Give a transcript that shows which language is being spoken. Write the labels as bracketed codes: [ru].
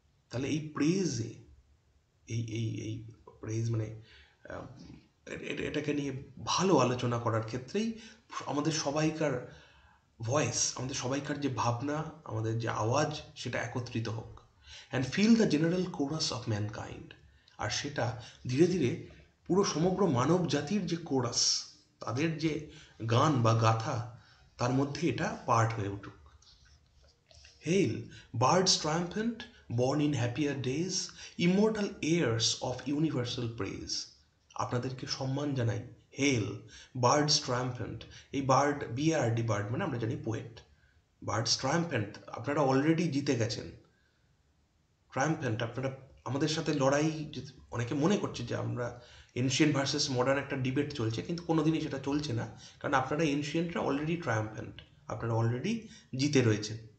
[bn] তাহলে এই প্রেজে, এই প্রেজ মানে আহ, এটাকে নিয়ে ভালো আলোচনা করার ক্ষেত্রেই আমাদের সবাইকার ভয়েস, আমাদের সবাইকার যে ভাবনা, আমাদের যে আওয়াজ, সেটা একত্রিত হোক। And feel the general chorus of mankind. আর সেটা ধীরে ধীরে পুরো সমগ্র মানব জাতির যে কোরাস, তাদের যে গান বা গাথা, তার মধ্যে এটা পার্ট হয়ে উঠুক। [en] Hail, birds triumphant, born in happier days, immortal heirs of universal praise. [bn] আপনাদেরকে সম্মান জানাই। হেল, বার্ডস ট্রায়াম্ফেন্ট। এই বার্ড, বিআরডি, বার্ড মানে আমরা জানি পোয়েট। বার্ডস ট্রায়াম্ফেন্ট, আপনারা অলরেডি জিতে গেছেন। ট্রায়াম্ফেন্ট, আপনারা আমাদের সাথে লড়াই, অনেকে মনে করছে যে আমরা এনশিয়েন্ট ভার্সেস মডার্ন একটা ডিবেট চলছে, কিন্তু কোনোদিনই সেটা চলছে না, কারণ আপনারা এনশিয়েন্টরা অলরেডি ট্রায়াম্ফেন্ট, আপনারা অলরেডি জিতে রয়েছেন।